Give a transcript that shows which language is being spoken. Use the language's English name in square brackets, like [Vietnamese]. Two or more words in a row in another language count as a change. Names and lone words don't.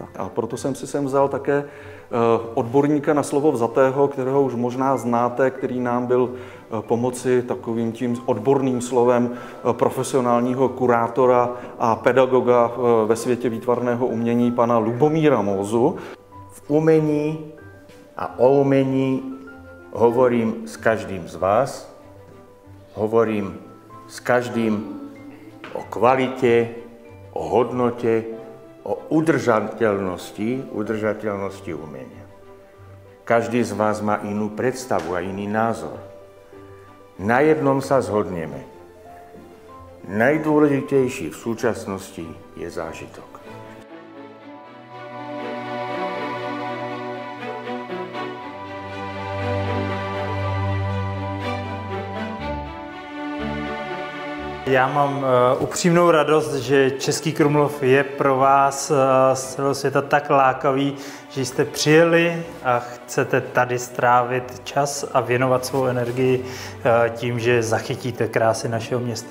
[Czech] A proto jsem si sem vzal také odborníka na slovo vzatého, kterého už možná znáte, který nám byl pomoci takovým tím odborným slovem profesionálního kurátora a pedagoga ve světě výtvarného umění, pana Lubomíra Mózu. [Slovak] V umení a o umení hovorím s každým z vás, hovorím s každým o kvalitě, o hodnotě, o udržateľnosti umenia. Každý z vás má inú predstavu a iný názor. Na jednom sa zhodneme. Najdôležitejší v súčasnosti je zážitok. [Czech] Já mám upřímnou radost, že Český Krumlov je pro vás z celého světa tak lákavý, že jste přijeli a chcete tady strávit čas a věnovat svou energii tím, že zachytíte krásy našeho města.